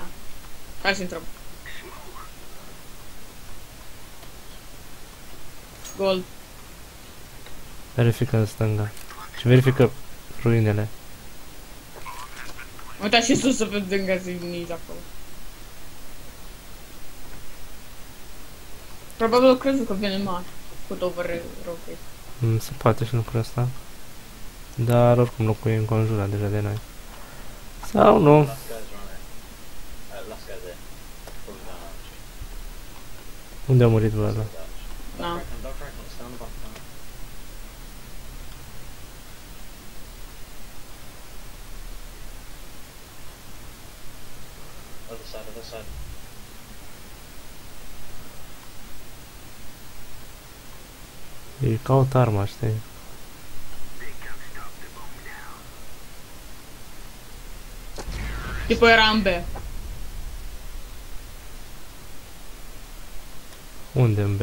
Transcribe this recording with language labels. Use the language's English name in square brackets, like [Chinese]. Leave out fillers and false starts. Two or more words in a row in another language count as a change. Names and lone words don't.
[Romanian] Hai să intrăm. Gol. Verifică în stânga. Și verifică ruinele. Uita și sus să vedem că nici acolo. Probabil crezut că vine mare. [English] Put over rotate. [Romanian] Se poate și lucrul ăsta. Dar oricum locul e înconjurat deja de noi. Sau nu. [English] Last guy's running. Last guy's there. Probably down actually. [Romanian] Unde a murit bă ăla? Da. [English] Don't crack him, stand up. Other side. [Romanian] E caut arma, știi? Tipo era în B. Unde în B?